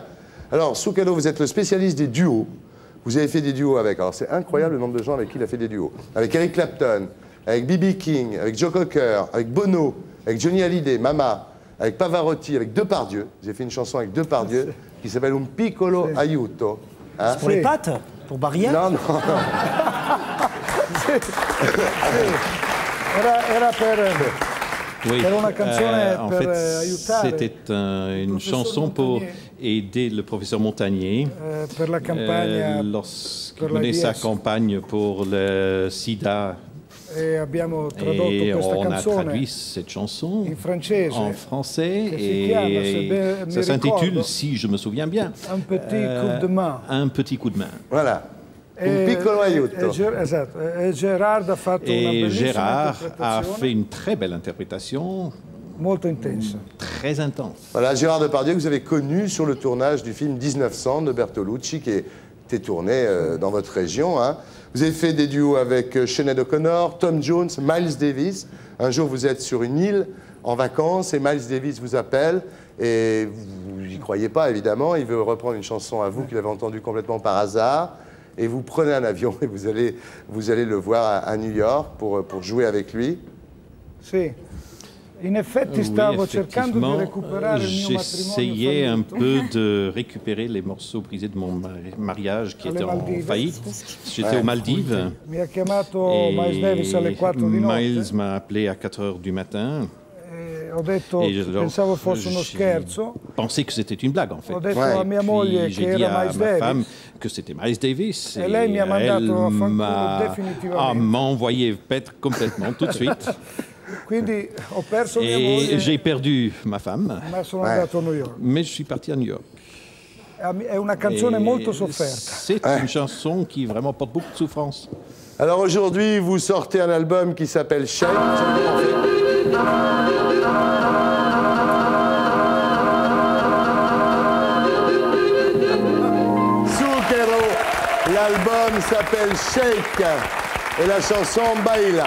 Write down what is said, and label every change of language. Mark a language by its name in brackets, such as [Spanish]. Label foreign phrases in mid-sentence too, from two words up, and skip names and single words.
[French] Alors, Zucchero, vous êtes le spécialiste des duos. Vous avez fait des duos avec, alors c'est incroyable le nombre de gens avec qui il a fait des duos. Avec Eric Clapton, avec B.B. King, avec Joe Cocker, avec Bono, avec Johnny Hallyday, Mama, avec Pavarotti, avec Depardieu. J'ai fait une chanson avec Depardieu qui s'appelle Un piccolo aiuto. Hein? C'est pour les pattes? Pour Barrière? Non, non, non. Oui, en fait, c'était une chanson pour aider le professeur Montagnier lorsqu'il menait sa campagne pour le sida. Et on a traduit cette chanson en français et ça s'intitule, si je me souviens bien, Un petit coup de main. Voilà. Un piccolo aiuto. Et Gérard a fait une très belle interprétation. Très intense. Voilà, Gérard Depardieu, que vous avez connu sur le tournage du film 1900 de Bertolucci, qui est été tourné dans votre région. Hein. Vous avez fait des duos avec Sinéad O'Connor, Tom Jones, Miles Davis. Un jour, vous êtes sur une île en vacances et Miles Davis vous appelle et vous n'y croyez pas, évidemment. Il veut reprendre une chanson à vous qu'il avait entendue complètement par hasard. Et vous prenez un avion et vous allez le voir à New York pour jouer avec lui. [Italian] Si. In effetti, stavo cercando di recuperare il mio matrimonio [French] j'essayais un peu de récupérer les morceaux brisés de mon mariage qui était en faillite. J'étais aux Maldives. [Italian] Mi ha chiamato Miles Davis alle 4 di notte. [French] Miles m'a appelé à 4 heures du matin. [Italian] Ho detto, pensavo fosse uno scherzo. [French] Pensais que c'était une blague en fait. [Italian] Ho detto a mia moglie che era Miles Davis. [French] Femme que c'était Miles Davis. [Italian] Et lei mi ha mandato a fanculo definitivamente. [French] M'a envoyé paître complètement tout de suite. [Italian] Quindi ho perso mia moglie. [French] Et j'ai perdu ma femme. [Italian] Ma sono andato a New York. [French] Mais je suis parti à New York. [Italian] È una canzone molto sofferta. [French] C'est une chanson qui vraiment porte beaucoup de souffrance. Alors aujourd'hui, vous sortez un album qui s'appelle Shake. Zucchero, l'album s'appelle Shake et la chanson Baila.